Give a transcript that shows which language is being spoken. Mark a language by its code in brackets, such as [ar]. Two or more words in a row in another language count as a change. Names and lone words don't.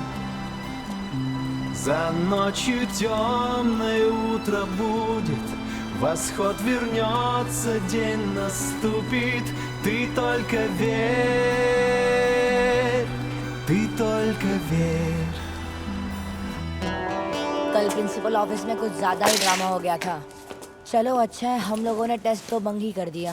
[ru] За ночью темное утро будет, восход вернется, день наступит. Ты только верь, ты только верь. [hi] कल [en] principal office [hi] में कुछ ज्यादा ही ड्रामा हो गया था। चलो अच्छा है हम लोगों ने टेस्ट तो बंद ही कर दिया।